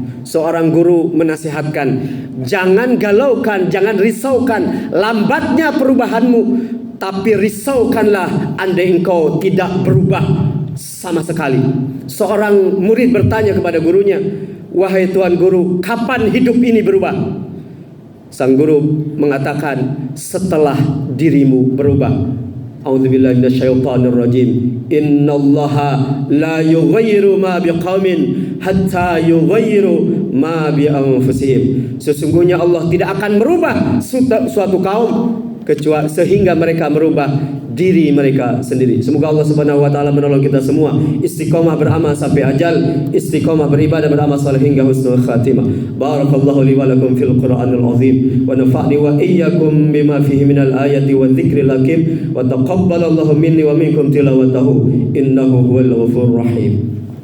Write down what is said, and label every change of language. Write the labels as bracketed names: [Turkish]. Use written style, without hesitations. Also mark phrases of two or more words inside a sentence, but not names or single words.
[Indonesian] Seorang guru menasihatkan, jangan galaukan, jangan risaukan lambatnya perubahanmu, tapi risaukanlah andai engkau tidak berubah sama sekali. Seorang murid bertanya kepada gurunya, wahai tuan guru, kapan hidup ini berubah? Sang guru mengatakan, setelah dirimu berubah. [Arabic] أعوذ بالله من الشيطان الرجيم. إن الله لا يغير ما بقوم حتى يغيروا ما بأنفسهم. [Indonesian] Sesungguhnya Allah tidak akan merubah suatu kaum kecuali sehingga mereka merubah diri mereka sendiri. Semoga Allah [Arabic] سبحانه وتعالى [Indonesian] menolong kita semua istiqomah beramal sampai ajal, istiqomah beribadah, beramal saleh hingga [Arabic] حسن الخاتمة. بارك الله لي ولكم في القرآن العظيم ونفعني وإياكم بما فيه من الآيات والذكر الحكيم وتقبل الله مني ومنكم تلاوته إنه هو الغفور الرحيم.